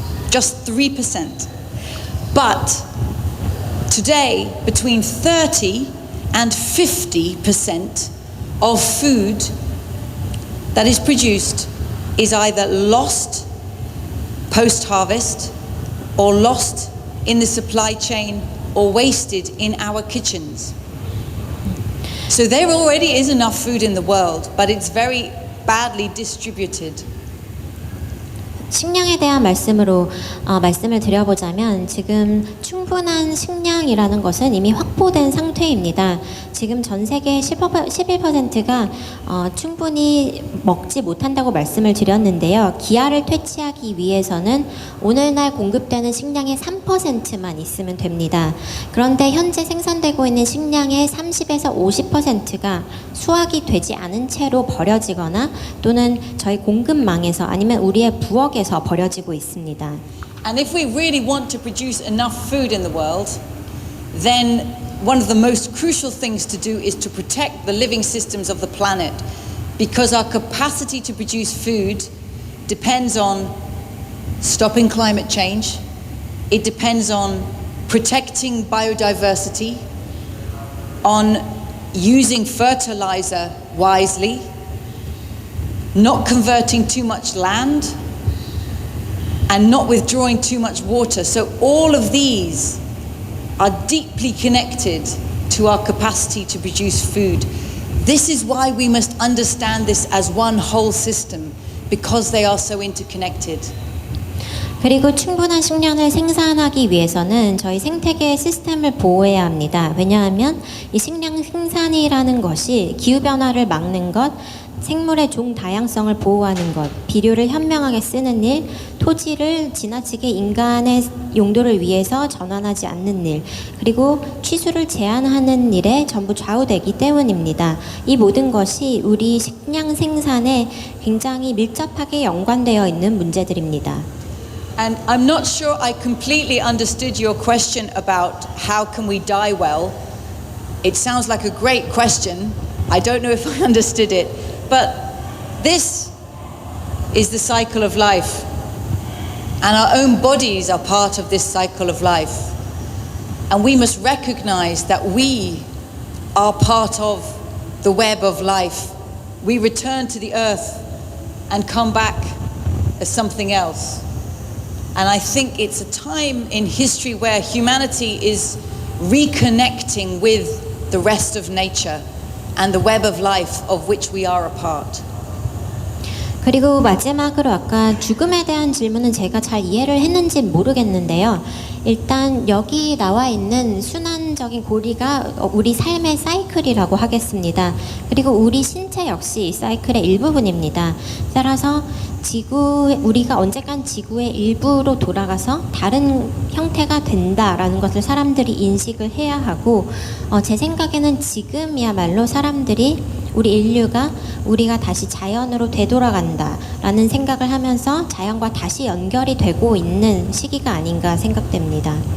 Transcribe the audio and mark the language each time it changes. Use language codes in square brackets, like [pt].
[en] Just 3%. But today, between 30 and 50% of food that is produced is either lost post-harvest or lost in the supply chain or wasted in our kitchens. So there already is enough food in the world, but it's very badly distributed. [ko] 식량에 대한 말씀을 드려보자면 지금 충분한 식량이라는 것은 이미 확보된 상태입니다. 지금 전 세계 11%가 충분히 먹지 못한다고 말씀을 드렸는데요. 기아를 퇴치하기 위해서는 오늘날 공급되는 식량의 3%만 있으면 됩니다. 그런데 현재 생산되고 있는 식량의 30에서 50%가 수확이 되지 않은 채로 버려지거나 또는 저희 공급망에서 아니면 우리의 부엌에서 버려지고 있습니다. [en] And if we really want to produce enough food in the world, then one of the most crucial things to do is to protect the living systems of the planet, because our capacity to produce food depends on stopping climate change, it depends on protecting biodiversity, on using fertilizer wisely, not converting too much land, and not withdrawing too much water. So all of these are deeply connected to our capacity to produce food. This is why we must understand this as one whole system, because they are so interconnected. [ko] 그리고 충분한 식량을 생산하기 위해서는 저희 생태계의 시스템을 보호해야 합니다. 왜냐하면 이 식량 생산이라는 것이 기후변화를 막는 것, 생물의 종 다양성을 보호하는 것, 비료를 현명하게 쓰는 일, 토지를 지나치게 인간의 용도를 위해서 전환하지 않는 일, 그리고 취수를 제한하는 일에 전부 좌우되기 때문입니다. 이 모든 것이 우리 식량 생산에 굉장히 밀접하게 연관되어 있는 문제들입니다. [en] And I'm not sure I completely understood your question about how can we die well. It sounds like a great question. I don't know if I understood it. But this is the cycle of life. And our own bodies are part of this cycle of life. And we must recognize that we are part of the web of life. We return to the earth and come back as something else. And I think it's a time in history where humanity is reconnecting with the rest of nature and the web of life of which we are a part. [ko] 그리고 마지막으로 아까 죽음에 대한 질문은 제가 잘 이해를 했는지 모르겠는데요. 일단 여기 나와 있는 순환적인 고리가 우리 삶의 사이클이라고 하겠습니다. 그리고 우리 신체 역시 이 사이클의 일부분입니다. 따라서 우리가 언젠간 지구의 일부로 돌아가서 다른 형태가 된다라는 것을 사람들이 인식을 해야 하고, 제 생각에는 지금이야말로 사람들이 우리 인류가 우리가 다시 자연으로 되돌아간다라는 생각을 하면서 자연과 다시 연결이 되고 있는 시기가 아닌가 생각됩니다.